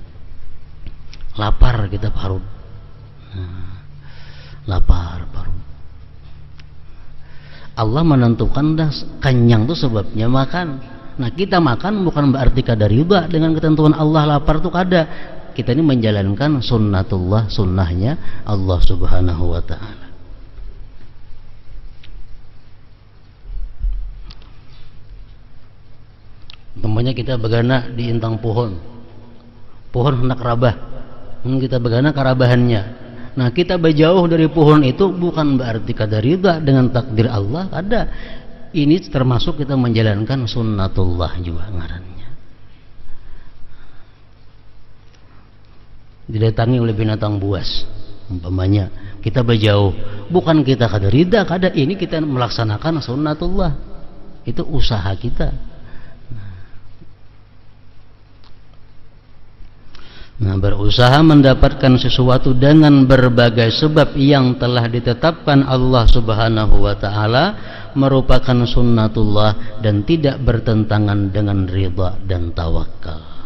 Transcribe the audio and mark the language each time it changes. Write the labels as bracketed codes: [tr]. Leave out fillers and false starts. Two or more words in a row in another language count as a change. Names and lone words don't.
[bjn] Lapar kita parut, lapar parut. [id] Allah menentukan dah kenyang itu sebabnya makan. [bjn] Nah, kita makan bukan berarti kada riba dengan ketentuan Allah. Lapar itu kada. [id] Kita ini menjalankan sunnatullah, sunnahnya Allah [ar] Subhanahu wa ta'ala. [bjn] Umpamanya kita begana di intang pohon hendak rabah, kita begana karabahannya. Nah, kita berjauh dari pohon itu bukan berarti kada ridha dengan takdir Allah, ada. Ini termasuk kita menjalankan sunnatullah juga ngarannya. Didatangi oleh binatang buas, umpamanya kita berjauh, bukan kita kada ridha, kada, ini kita melaksanakan sunnatullah. [id] Itu usaha kita. Nah, berusaha mendapatkan sesuatu dengan berbagai sebab yang telah ditetapkan Allah [ar] Subhanahu wa ta'ala [id] merupakan sunnatullah dan tidak bertentangan dengan ridha dan tawakal.